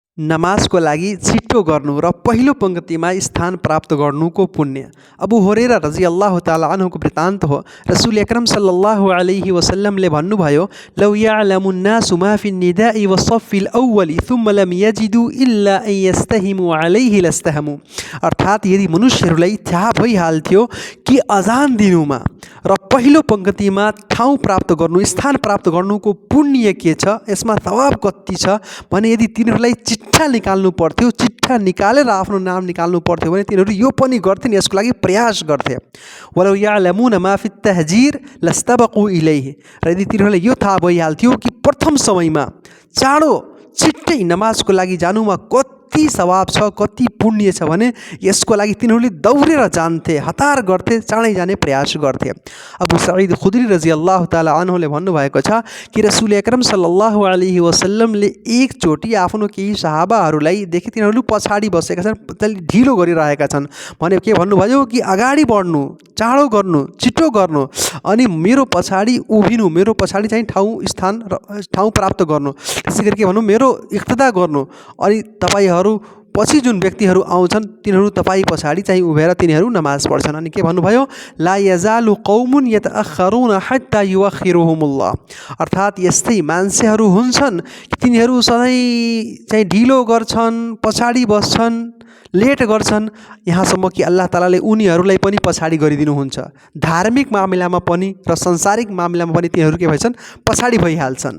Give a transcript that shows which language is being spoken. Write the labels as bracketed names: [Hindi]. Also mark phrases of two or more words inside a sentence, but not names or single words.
[Nepali] नमाजको लागि छिटो गर्नु र पहिलो पङ्क्तिमा स्थान प्राप्त गर्नुको पुण्य। अबू हुरैरा [Arabic] رضي الله تعالى عنه [Nepali] वृत्तान्त हो। रसूल अकरम [Arabic] صلى الله عليه وسلم [Nepali] भन्नुभयो, [Arabic] لو يعلم الناس ما في النداء والصف الأول ثم لم يجدوا إلا أن يستهموا عليه لاستهموا. [Nepali] अर्थात् यदि मनुष्यहरूलाई थाहा भइहाल्थ्यो कि अजान दिनुमा र पहिलो पङ्क्तिमा ठाउँ प्राप्त गर्नु, स्थान प्राप्त गर्नुको पुण्य के छ, यसमा सवाब कति छ भने यदि तिनीहरूलाई चिट्ठा निकाल्नु पर्थ्यो, चिट्ठा निकालेर आफ्नो नाम निकाल्नु पर्थ्यो भने तिनीहरू यो पनि गर्थिन्, यसको लागि प्रयास गर्थे। [Arabic] ولو يعلمون ما في التهجير لاستبقوا إليه. [Nepali] र यदि तिनीहरूलाई यो थाहा भइहाल्थ्यो कि प्रथम समयमा चाँडो छिट्टै नमाजको लागि जानुमा कति सवाब छ, कति पुण्य छ भने यसको लागि तिनीहरूले दौडेर जान्थे, हतार गर्थे, चाँडै जाने प्रयास गर्थे। अबू सईद खुदरी [Arabic] رضي الله تعالى عنه [Nepali] भन्नुभएको छ कि रसूल अकरम [Arabic] صلى الله عليه وسلم [Nepali] एकचोटि आफ्नो केही सहाबाहरूलाई देखे, तिनीहरू पछाडि बसेका छन्, ढिलो गरिरहेका छन् भने के भन्नुभयो कि अगाडि बढ्नु, चाँडो गर्नु, छिटो गर्नु, अनि मेरो पछाडि उभिनु, मेरो पछाडि चाहिँ ठाउँ प्राप्त गर्नु, त्यसै गरी के भन्नु, मेरो इक्तदा गर्नु, अनि तपाईँहरू पछि जुन व्यक्तिहरू आउँछन् तिनीहरू तपाईँ पछाडि चाहिँ उभेर तिनीहरू नमाज पढ्छन्। अनि के भन्नुभयो, [Arabic] لا يزال قوم يتأخرون حتى يؤخرهم الله. [Nepali] अर्थात् यस्तै मान्छेहरू हुन्छन् कि तिनीहरू सधैँ चाहिँ ढिलो गर्छन्, पछाडि बस्छन्, लेट गर्छन्, यहाँसम्म कि अल्लाह तालाले उनीहरूलाई पनि पछाडि गरिदिनुहुन्छ। धार्मिक मामिलामा पनि र संसारिक मामिलामा पनि तिनीहरू के भएछन्, पछाडि भइहाल्छन्।